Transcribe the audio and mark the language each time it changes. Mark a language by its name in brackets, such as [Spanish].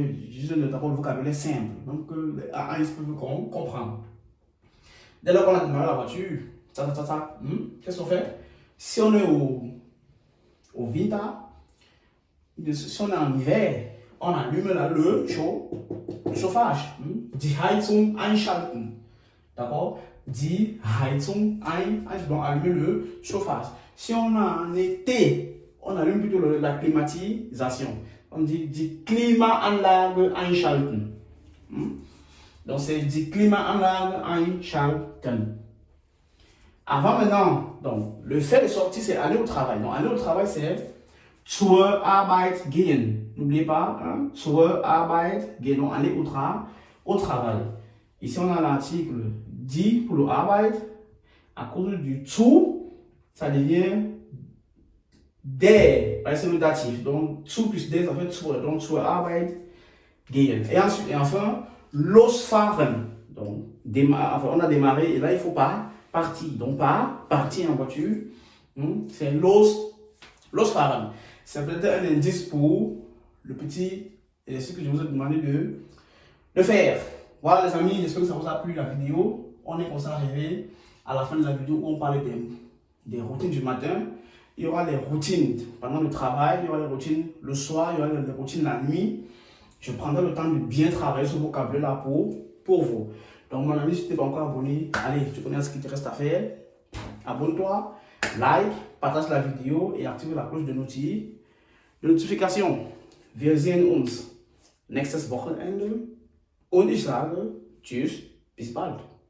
[French] J'ai d'abord le vocabulaire simple, donc ils peuvent comprendre. Dès lors qu'on a démarré la voiture, qu'est-ce qu'on fait? Si on est au winter, si on est en hiver, on allume le chauffage. [German] Die Heizung einschalten. [French] D'accord? [German] Die Heizung [French] donc allumer le chauffage. Si on est en été, on allume plutôt la climatisation. On dit [German] die Klimaanlage einschalten. [French] Donc c'est die Klimaanlage einschalten. Avant maintenant, donc, le fait de sortir, c'est aller au travail. Donc, aller au travail, c'est [German] zur Arbeit gehen. [French] N'oubliez pas, [German] zur Arbeit gehen. [French] Donc, aller au travail. Ici, on a l'article die pour le Arbeit. À cause du zu, ça devient der. C'est le datif. Donc, zu plus der, ça fait zur. Donc, [German] zur Arbeit gehen. [French] Et ensuite, et enfin, losfahren. Donc, on a démarré et là, il faut pas partir. Donc, pas partir en voiture. C'est losfahren. C'est peut-être un indice pour le petit exercice que je vous ai demandé de faire. Voilà les amis, j'espère que ça vous a plu la vidéo. On est comme ça arrivé à la fin de la vidéo où on parlait des routines du matin. Il y aura les routines pendant le travail, il y aura les routines le soir, il y aura les routines la nuit. Je prendrai le temps de bien travailler ce vocabulaire-là pour vous. Donc mon ami, si tu n'es pas encore abonné, allez, tu connais ce qu'il te reste à faire. Abonne-toi, like, partage la vidéo et active la cloche de notification. [German] Wir sehen uns nächstes Wochenende und ich sage Tschüss, bis bald.